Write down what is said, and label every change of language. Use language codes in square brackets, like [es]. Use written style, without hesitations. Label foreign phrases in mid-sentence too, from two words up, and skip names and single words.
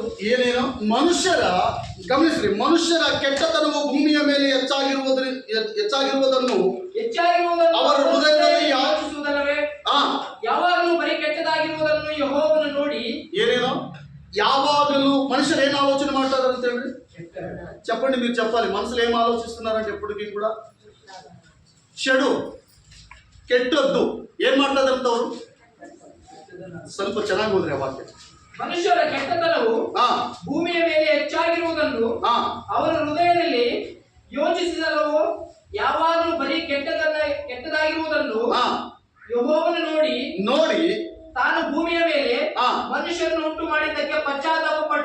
[kn] ಏನೇನು ಮನುಷ್ಯರ ಗಮನಿಸ್ರಿ, ಮನುಷ್ಯರ ಕೆಟ್ಟತನವು ಭೂಮಿಯ ಮೇಲೆ ಹೆಚ್ಚಾಗಿರುವುದನ್ನು ಅವರ ಹೃದಯದಲ್ಲಿ ಯೋಚಿಸುವುದಲ್ಲವೇ? ಯಾವಾಗಲೂ ಬರೀ ಕೆಟ್ಟದಾಗಿರುವುದನ್ನು ಯೆಹೋವನು ನೋಡಿ. ಏನೇನೋ ಯಾವಾಗಲೂ ಮನುಷ್ಯರು ಏನ್ ಆಲೋಚನೆ ಮಾಡ್ತಾ ಇದಾರೆ ಅಂತ ಹೇಳಿ [te] చెప్పండి మీరు చెప్పాలి. [kn] ಮನಸ್ಸಲ್ಲಿ [te] ఏం ఆలోచిస్తున్నారంటే ఎప్పటికీ కూడా చెడు [kn] ಕೆಟ್ಟದ್ದು ಏನ್ ಮಾಡ್ತಾ ಇದಾರೆ ಅಂತ ಅವರು ಸ್ವಲ್ಪ ಚೆನ್ನಾಗಿ ಹೋದ್ರೆ ಆ ವಾಕ್ಯ. ಮನುಷ್ಯರ ಕೆಟ್ಟತನವು ಭೂಮಿಯ ಮೇಲೆ ಹೆಚ್ಚಾಗಿರುವುದನ್ನು ಅವರ ಹೃದಯದಲ್ಲಿ ಯೋಚಿಸಿದಲ್ಲವೋ? ಯಾವಾಗಲೂ ಬರೀ ಕೆಟ್ಟದಾಗಿರುವುದನ್ನು ಯೆಹೋವನು ನೋಡಿ ತಾನು ಭೂಮಿಯ ಮೇಲೆ ಮನುಷ್ಯರನ್ನು ಉಂಟು ಮಾಡಿದ್ದಕ್ಕೆ ಪಶ್ಚಾತ್ತಾಪಪಟ್ಟು